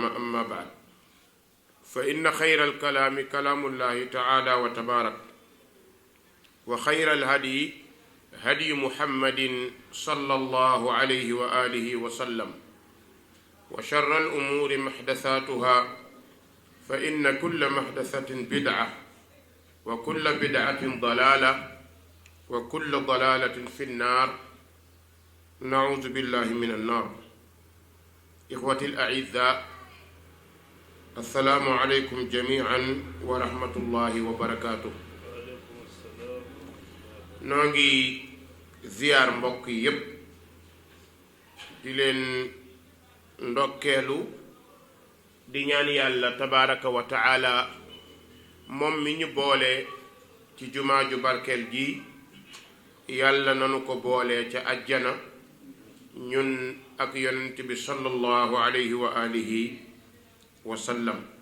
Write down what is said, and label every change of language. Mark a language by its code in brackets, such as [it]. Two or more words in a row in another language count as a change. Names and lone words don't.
[ar] أما بعد، فإن خير الكلام كلام الله تعالى وتبارك، وخير الهدي هدي محمد صلى الله عليه وآله وسلم، وشر الأمور محدثاتها، فإن كل محدثة بدعة، وكل بدعة ضلالة، وكل ضلالة في النار. نعوذ بالله من النار. إخوتي الأعزاء، السلام عليكم جميعا ورحمة الله وبركاته. [wo] نوغي ziyaar mbokk yépp di leen ndokkeelu di ñaan yàlla [ar] تبارك وتعالى [wo] moom mi ñu boole ci jumaa ju barkeel ji, yàlla nanu ko boole ca ajjana ñun ak yonent bi [ar] صلى الله عليه وآله وسلم.